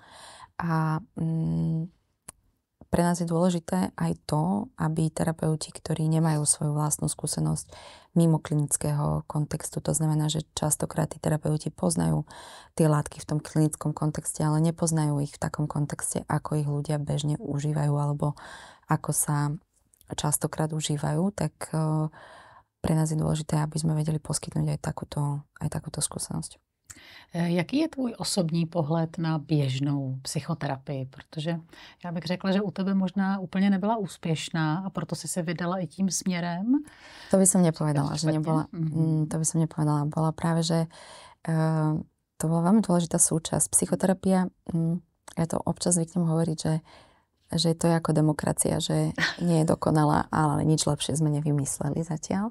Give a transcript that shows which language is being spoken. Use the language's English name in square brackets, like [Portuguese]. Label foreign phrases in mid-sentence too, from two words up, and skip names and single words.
[Slovak] A pre nás je dôležité aj to, aby terapeuti, ktorí nemajú svoju vlastnú skúsenosť mimo klinického kontextu, to znamená, že častokrát tí terapeuti poznajú tie látky v tom klinickom kontexte, ale nepoznajú ich v takom kontexte, ako ich ľudia bežne užívajú alebo ako sa častokrát užívajú, tak pre nás je dôležité, aby sme vedeli poskytnúť aj takúto skúsenosť. [Czech] Jaký je tvůj osobní pohled na běžnou psychoterapii? Protože já bych řekla, že u tebe možná úplně nebyla úspěšná a proto si se vydala i tím směrem. [Slovak] To by som nepovedala, že nebola. To by som nepovedala. Bola práve, že to bola veľmi dôležitá súčasť. Psychoterapia, ja to občas zvyknem hovoriť, že to je ako demokracia, že nie je dokonalá, ale nič lepšie sme nevymysleli zatiaľ.